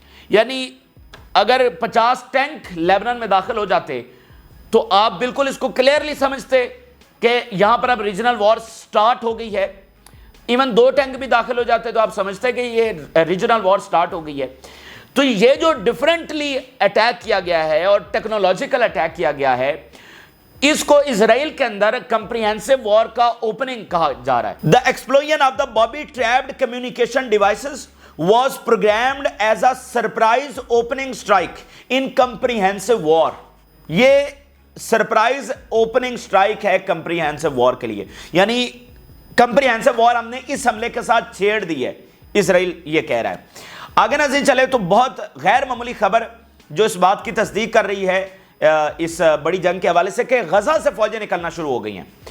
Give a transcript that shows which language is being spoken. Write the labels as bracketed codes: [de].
[ur] یعنی اگر 50 tank Lebanon میں داخل ہو جاتے تو آپ بالکل اس کو کلیئرلی سمجھتے کہ یہاں پر اب ریجنل وار سٹارٹ ہو گئی ہے. ایون 2 ٹینک بھی داخل ہو جاتے تو آپ سمجھتے کہ یہ ریجنل وار سٹارٹ ہو گئی ہے. تو یہ جو ڈیفرنٹلی اٹیک کیا گیا ہے اور ٹیکنالوجیکل اٹیک کیا گیا ہے, اس کو اسرائیل کے اندر کمپریہنسو وار کا اوپننگ کہا جا رہا ہے. [en] The explosion of the booby-trapped communication devices was programmed as a surprise opening strike in comprehensive war. [ur] یہ سرپرائز اوپننگ سٹرائک ہے کمپریہنسو وار کے لیے, یعنی کمپریہنسو وار ہم نے اس حملے کے ساتھ چھیڑ دی ہے, اسرائیل یہ کہہ رہا ہے. آگے ناظرین چلے تو بہت غیر معمولی خبر جو اس بات کی تصدیق کر رہی ہے اس بڑی جنگ کے حوالے سے کہ غزہ سے فوجیں نکلنا شروع ہو گئی ہیں.